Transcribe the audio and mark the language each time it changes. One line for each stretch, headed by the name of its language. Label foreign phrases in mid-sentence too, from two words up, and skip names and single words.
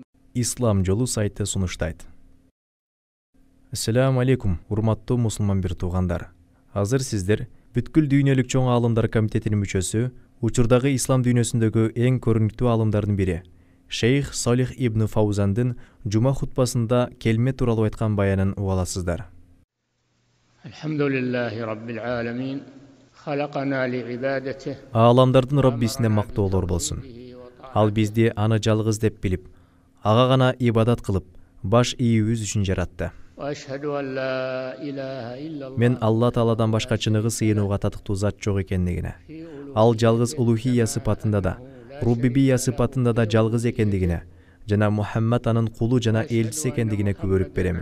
Kyrgyz: Ислам жолу сайты сунуштайт.
Arabic: السلام عليكم,
Kyrgyz: урматтуу мусулман бир туугандар. Азыр сиздер бүткүл дүйнөлүк чоң аалымдар комитетинин мүчөсү, учурдагы ислам дүйнөсүндөгү эң көрүнүктүү аалымдардын бири, Шейх Салих ибн Фаузандын жума хутбасында келме тууралуу айткан баянын угаласыздар.
Arabic: الحمد لله رب العالمين. خلقنا لعبادته.
Kyrgyz: Ааламдардын Роббисине мактоолор болсун. Ал бизди аны жалгыз деп билип, ага гана ибадат кылып, баш ийүүбүз үчүн жаратты. Мен Алла Тааладан башка чыныгы сыйынууга татыктуу зат жок экендигине, ал жалгыз улухия сыпатында да, рубубия сыпатында да жалгыз экендигине, жана Мухаммад анын кулу жана элчиси экендигине күбөрүп беремин.